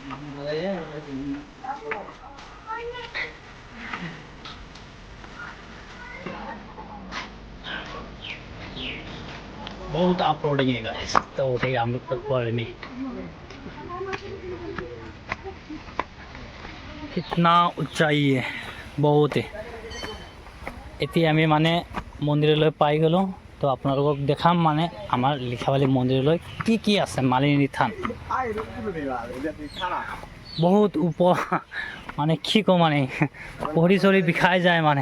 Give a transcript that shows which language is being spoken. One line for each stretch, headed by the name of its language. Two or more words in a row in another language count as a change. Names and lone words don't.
Hindi: बहुत
English: off roading
Hindi: है गाइस, तो उठे हम लोग तक पर नहीं। कितना ऊंचाई है, बहुत है।
Assamese: এতিয়া আমি মানে মন্দিৰলৈ পাই গ'লোঁ। তো আপোনালোকক দেখাম মানে আমাৰ লিখাবালি মন্দিৰলৈ কি কি আছে। মালিনী থান বহুত ওপৰ, মানে কি কওঁ মানে ভৰি চৰি বিষাই যায় মানে।